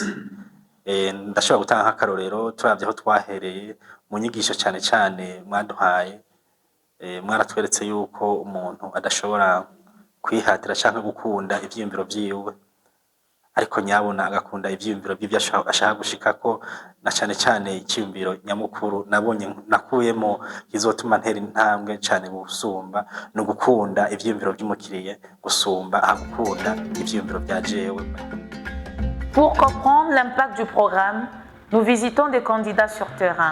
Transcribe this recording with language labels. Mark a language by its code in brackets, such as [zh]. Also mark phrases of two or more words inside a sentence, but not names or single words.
[rn] Ndashobora gutanga nk'akarorero turavye aho twahereye mu nyigisho cyane mwaduhaye mwaratweretse yuko umuntu adashobora kwihatira canke gukunda ivyiyumviro vyiwe ariko nyabona agakunda ivyiyumviro by'ibyo ashaka gushikako na cyane icyumviro nyamukuru nabonye nakuyemo kizotuma ntera intambwe cyane gusumba no gukunda ivyiyumviro by'umukiriye gusumba agukunda ivyiyumviro bya jewe. [fr] Pour comprendre l'impact du programme, nous visitons des candidats sur terrain.